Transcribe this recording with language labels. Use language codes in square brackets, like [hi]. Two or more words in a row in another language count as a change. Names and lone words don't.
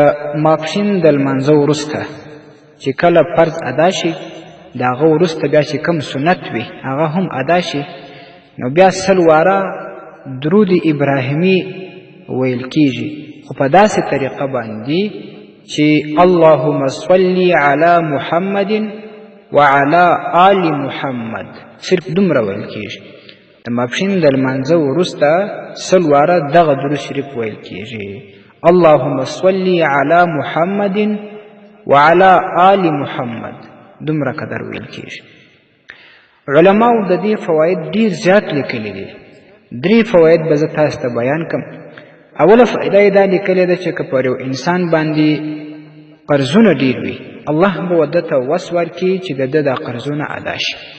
[ps] ماپښین د لمانځه وروسته چې کله فرض ادا شي، د هغه وروسته بیا چې کوم سنت وي هغه هم ادا شي، نو بیا 100 واره درود ابراهیمي ویل کیږي، خو په داسې طریقه باندې چې [ar] اللهم صل علی محمد وعلى آل محمد، [ps] صرف دومره ویل کیږي. د ماپښین د لمانځه وروسته 100 واره دغه درود شریف ویل کیږي، [ar] اللهم صل علی محمد وعلى آل محمد، [ps] دومره قدر ویل کیږي. علماو د دې فواید ډیر زیات لیکلي دي. 3 فواید به زه تاسو ته بیان کړم. اوله فائده یې دا لیکلې ده چې که پر یو انسان باندې قرضونه ډیر وي، الله به ورته ته وس ورکړي چې د ده دا قرضونه ادا شي.